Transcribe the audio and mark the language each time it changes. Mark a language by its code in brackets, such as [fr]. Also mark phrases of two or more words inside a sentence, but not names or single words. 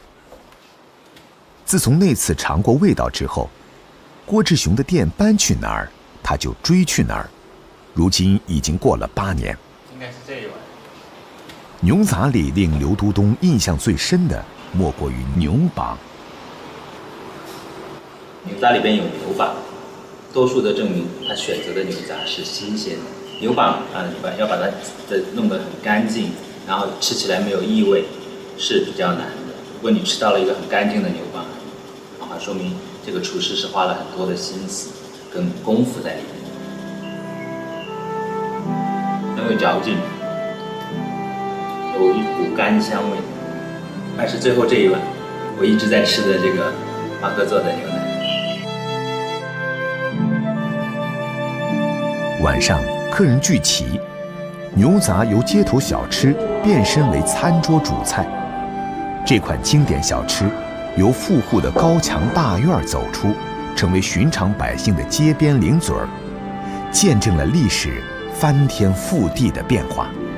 [zh] 自從那次嘗過味道之後，郭志雄的店搬去哪兒，他就追去哪兒。如今已經過了8年。應該是這一碗。牛雜裡令劉都東印象最深的，莫過於牛膀。牛雜裡邊有牛膀，多數的證明他選擇的牛雜是新鮮的。牛膀要把它弄得很乾淨，然後吃起來沒有異味，是比較難的。如果你吃到了一個很乾淨的牛膀，說明這個廚師是花了很多的心思跟功夫在裡面，很有嚼勁，有一股甘香味。但是最後這一碗，我一直在吃的這個馬哥做的牛奶。晚上客人聚齊，牛雜由街頭小吃變身為餐桌主菜。這款經典小吃由富戶的高牆大院走出，成為尋常百姓的街邊零嘴兒，見證了歷史翻天覆地的變化。